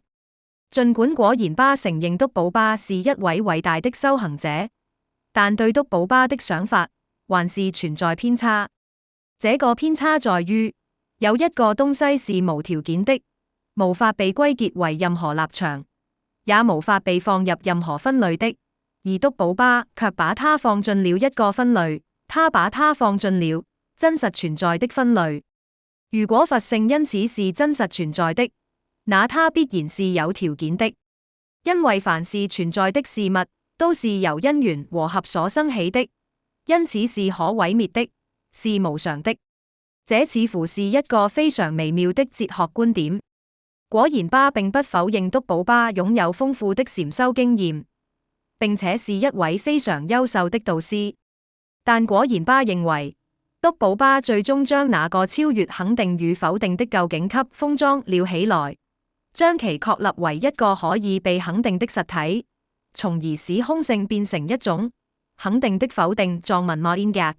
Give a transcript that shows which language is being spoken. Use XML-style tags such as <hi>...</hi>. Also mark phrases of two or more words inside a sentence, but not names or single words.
<zh>儘管果然巴承認篤寶巴是一位偉大的修行者，但對篤寶巴的想法還是存在偏差。這個偏差在於，有一個東西是無條件的，無法被歸結為任何立場，也無法被放入任何分類的， 而督寶巴卻把它放進了一個分類，他把它放進了真實存在的分類。如果佛性因此是真實存在的，那它必然是有條件的，因為凡是存在的事物都是由因緣和合所生起的，因此是可毀滅的，是無常的。這似乎是一個非常微妙的哲學觀點。果然巴並不否認督寶巴擁有豐富的禪修經驗，並且是一位非常優秀的導師，但果然巴認為督寶巴最終將那個超越肯定與否定的究竟給封裝了起來，將其確立為一個可以被肯定的實體，從而使空性變成一種肯定的否定狀文莫因格。</zh>